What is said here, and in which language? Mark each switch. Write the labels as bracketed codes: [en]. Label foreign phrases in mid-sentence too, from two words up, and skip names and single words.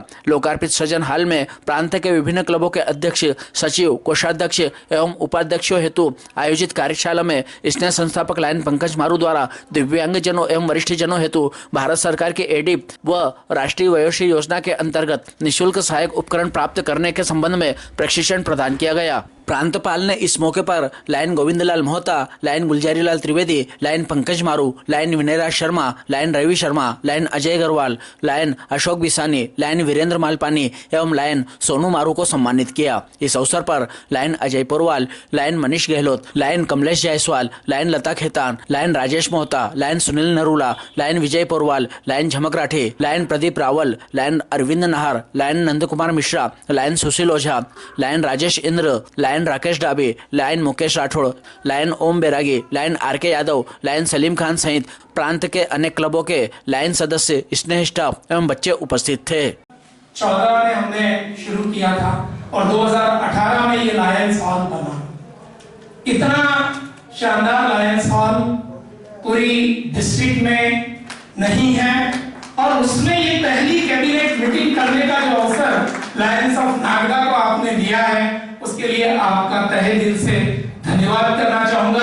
[hi] लोकार्पित सृजन हाल में प्रांत के विभिन्न क्लबों के अध्यक्ष, सचिव, कोषाध्यक्ष एवं उपाध्यक्षों हेतु आयोजित कार्यशाला में स्नेह संस्थापक लायन पंकज मारू द्वारा दिव्यांगजनों एवं वरिष्ठ जनों हेतु भारत सरकार के ADIP व राष्ट्रीय वयोश्री योजना के अंतर्गत निःशुल्क सहायक उपकरण प्राप्त करने के संबंध में प्रशिक्षण प्रदान किया गया। प्रांतपाल ने इस मौके पर लायन गोविंदलाल मोहता, लायन गुलजारीलाल त्रिवेदी, लायन पंकज मारू, लायन विनयराज शर्मा, लायन रवि शर्मा, लायन अजय अग्रवाल, लायन अशोक बिसानी, लायन वीरेंद्र मालपानी एवं लायन सोनू मारू को सम्मानित किया। इस अवसर पर लायन अजय पोरवाल, लायन मनीष गहलोत, लायन कमलेश जायसवाल, लायन लता खेतान, लायन राजेश मोहता, लायन सुनील नरूला, लायन विजय पोरवाल, लायन झमक राठे, लायन प्रदीप रावल, लायन अरविंद नहार, लायन नंद कुमार मिश्रा, लायन सुशील ओझा, लायन राजेश इंद्र, लायन राकेश डाबे, लायन मुकेश राठौड़, लायन ओम बैरागी, लायन RK यादव, लायन सलीम खान सहित प्रांत के अनेक क्लबों के लायन सदस्य, स्नेह स्टाफ एवं बच्चे उपस्थित थे। 14 में हमने शुरू किया था और 2018 में ये लायंस हॉल बना। इतना शानदार लायंस हॉल पूरी डिस्ट्रिक्ट में नहीं है और उसमें ये पहली [en] cabinet meeting [hi] करने का जो अवसर लायंस ऑफ नागदा को आपने दिया है, उसके लिए आपका तहे दिल से धन्यवाद करना चाहूंगा।